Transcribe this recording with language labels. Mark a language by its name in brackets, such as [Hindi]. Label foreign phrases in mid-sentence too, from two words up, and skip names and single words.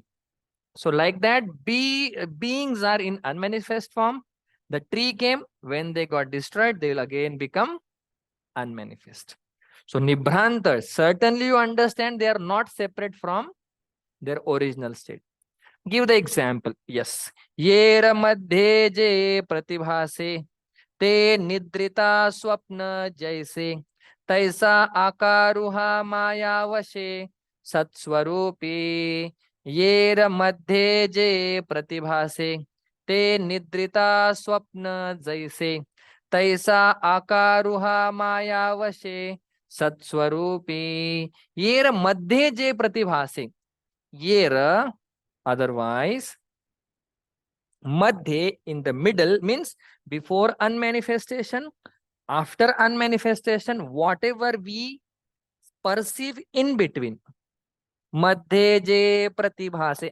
[English] So like that, beings are in unmanifest form. The tree came, when they got destroyed, they will again become unmanifest. So Nibhranta, certainly you understand they are not separate from their original state. Give the example. Yes. [Marathi] येर मध्ये जे प्रतिभासे ते निद्रिता स्वप्न जैसे तैसा आकारुहा मायावशे satswarupi येर मध्ये जे प्रतिभासे ते निद्रिता स्वप्न जैसे तैसा आकारुहा मायावशे सत्स्वरूपी येर मध्ये जे प्रतिभासे येर [English] otherwise madhye in the middle means before unmanifestation, after unmanifestation, whatever we perceive in between. [Marathi] मध्ये जे प्रतिभासे.